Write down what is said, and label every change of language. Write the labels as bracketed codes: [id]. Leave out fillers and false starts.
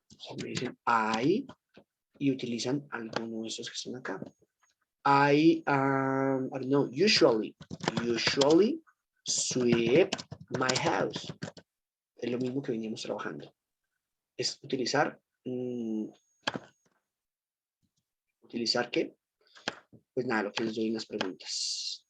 [es] O me dicen I y utilizan alguno de esos que están acá. [en] I don't know, usually sweep my house. [es] Es lo mismo que veníamos trabajando. Es utilizar, ¿utilizar qué? Pues nada, lo que les doy en las preguntas.